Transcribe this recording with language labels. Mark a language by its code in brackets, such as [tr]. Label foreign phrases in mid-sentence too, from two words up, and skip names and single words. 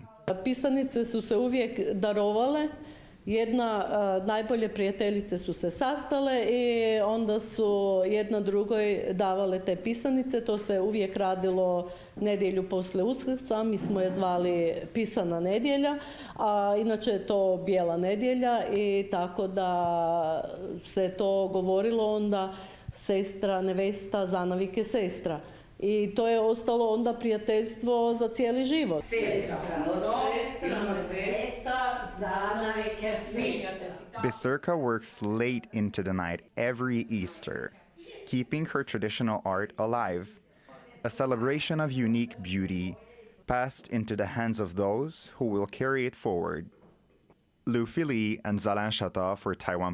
[hr] Pisanice su se uvijek darovale. Najbolje prijateljice su se sastale i onda su jedna drugoj davale te pisanice. To se uvijek radilo nedjelju poslije Uskrsa, mi smo je zvali pisana nedjelja, a inače je to bijela nedjelja i tako da se to govorilo onda sestra, nevesta, zanavike sestra. I to je ostalo onda prijateljstvo za cijeli život. [en] Biserka works late into the night every Easter, keeping her traditional art alive, a celebration of unique beauty passed into the hands of those who will carry it forward. Lufi Lee and Zalan Shata for TaiwanPlus.